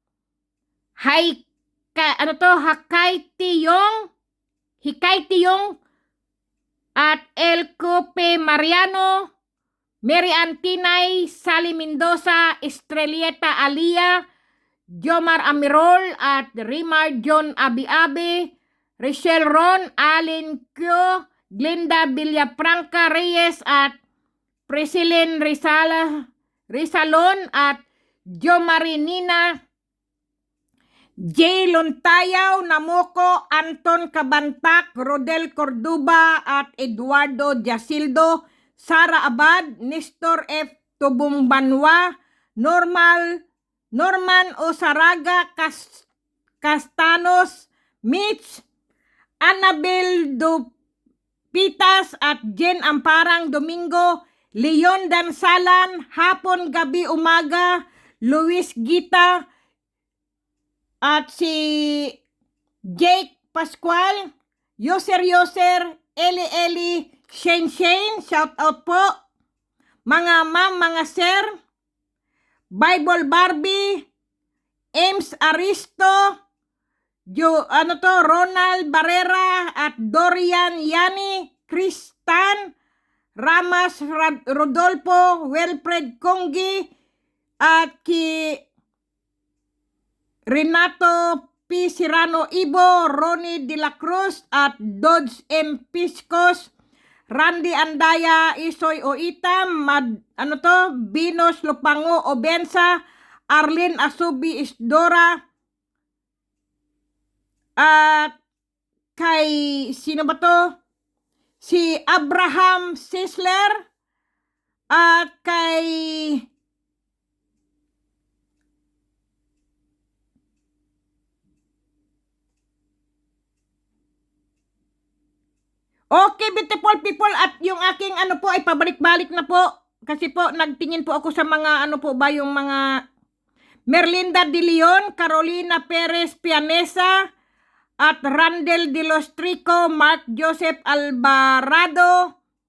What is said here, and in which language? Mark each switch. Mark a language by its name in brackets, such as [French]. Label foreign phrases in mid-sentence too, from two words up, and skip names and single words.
[Filipino] Hikay Tiyong at El Cope Mariano, Mary Antinay, Sally Mendoza, Estrelieta Alia, Jomar Amirol at Rimar John Abi-Abi, Rachel Ron, Alin Kyo, Glenda Villafranca Reyes at Presilin Rizalon at Jo Marinina, J. Lontayaw, Namoko, Anton Cabantac, Rodel Corduba at Eduardo Jasildo, Sara Abad, Nestor F. Tubumbanwa, Norman Osaraga Castanos, Mitch, Annabel Dupitas at Jen Amparang Domingo, Leon Dansalan, hapon, gabi, umaga, Luis Gita, at si Jake Pascual, Yoser, Eli, Shane, [English] shout out [Filipino] po. Mga ma'am, mga sir, Bible Barbie, Ames Aristo, Ronald Barrera at Dorian Yani, Kristan, Ramas Rodolfo, Wilfred Congi, at ki Renato P. Serrano Ibo, Ronnie De La Cruz at Dodge M. Piscos, Randy Andaya, Isoy Oitam, Binos Lupango Obensa, Arlene Asubi Isdora, at kay sino ba to? Si Abraham Sisler, at kay okay, [English] beautiful people, [Filipino] at yung aking ay pabalik-balik na po. Kasi po, nagtingin po ako sa mga yung mga Merlinda De Leon, Carolina Perez Pianesa, at Randel De Los Trico, Mark Joseph Alvarado,